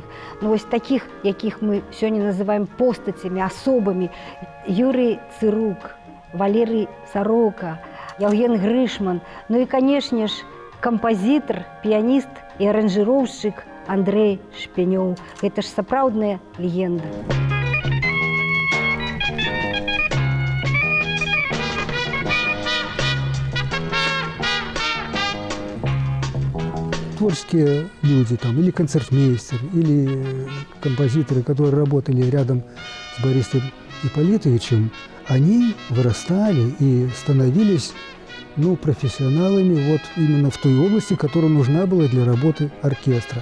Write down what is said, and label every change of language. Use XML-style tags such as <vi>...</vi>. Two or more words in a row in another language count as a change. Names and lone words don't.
<be>Ну вось такіх, якіх мы сёння называем постацямі, асобамі: Юрый Цырук, Валерый Сорока, Яўген Грышман, ну і, канешне ж, кампазітар, піяніст і аранжыроўшчык Андрэй Шпенёў. Гэта ж сапраўдная легенда.</be> <ru>Творческие люди, там, или концертмейстер, или композиторы, которые работали рядом с Борисом Ипполитовичем, они вырастали и становились профессионалами вот именно в той области, которая нужна была для работы оркестра.</ru>